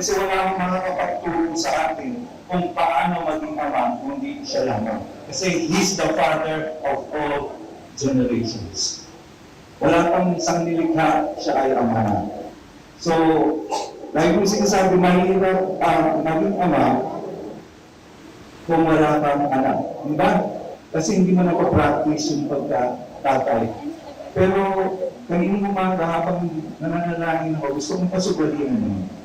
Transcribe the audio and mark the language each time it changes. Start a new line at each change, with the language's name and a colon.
Filipino: Kasi wala akong makakapagturo sa atin kung paano maging Ama, kundi siya lamang.
English: Kasi He's the Father of all generations.
Filipino: Wala pang isang nilikha, siya ay Ama na. So, lagi ko sinasabi, mahirap maging Ama kung wala kang anak. Diba? Kasi hindi mo napapractice yung pagkatatay. Pero, kaninong umaga habang nananalangin ako, gusto kong pasugalian mo.